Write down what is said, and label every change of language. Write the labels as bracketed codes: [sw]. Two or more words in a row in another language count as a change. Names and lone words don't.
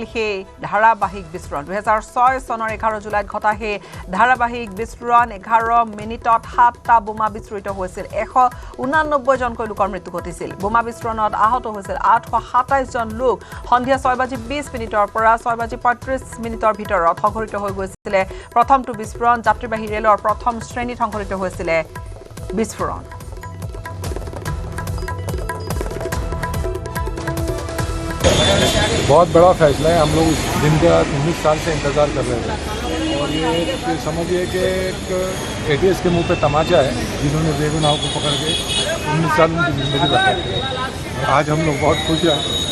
[as] সেই ধাৰাবাহিক বিস্ফোৰণ 2006 চনৰ 11 জুলাইত ঘটা সেই ধাৰাবাহিক বিস্ফোৰণ 11 মিনিটত 7টা বোমা বিস্ফোৰিত হৈছিল 189 জনকৈ লোকৰ মৃত্যু ঘটিছিল বোমা বিস্ফোৰণত আহত হৈছিল 827 জন লোক সন্ধিয়া 6:20 মিনিটৰ পৰা 6:35 মিনিটৰ ভিতৰত সংঘটিত হৈ গৈছিল প্ৰথমটো বিস্ফোৰণ যাত্ৰীবাহী ৰেলৰ প্ৰথম শ্ৰেণীত সংঘটিত হৈছিল বিস্ফোৰণ [hi] बहुत बड़ा फैसला है हम लोग इस दिन का 19 साल से इंतज़ार कर रहे थे और ये समझिए कि एक एटीएस के मुंह पे तमाचा है जिन्होंने बेगुनाहों को पकड़ के 19 साल उनकी ज़िंदगी बचाई आज हम लोग बहुत खुश हैं